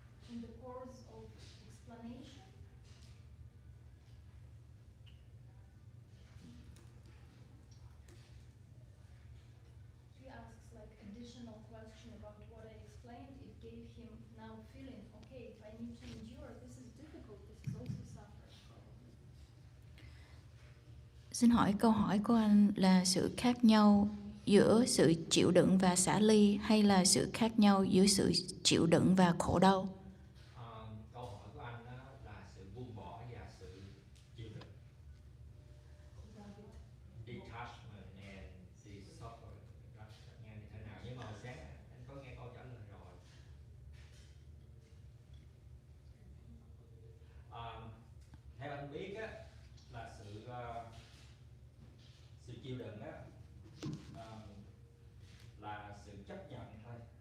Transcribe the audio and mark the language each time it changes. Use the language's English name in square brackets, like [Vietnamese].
[English] In the course of explanation, he asks like additional question about what I explained. It gave him now feeling, okay, if I need to endure, this is difficult, this is also suffering probably. [Vietnamese] Xin hỏi câu hỏi của anh là sự khác nhau giữa sự chịu đựng và xả ly hay là sự khác nhau giữa sự chịu đựng và khổ đau? Câu hỏi của anh đó là sự buông bỏ và sự chịu đựng. [English] Detachment and the suffering. [Vietnamese] Đó, nghe như thế nào? Nhưng mà hồi sáng anh có nghe câu trả lời rồi. Theo anh biết á, là sự chịu đựng á, là sự chấp nhận thôi.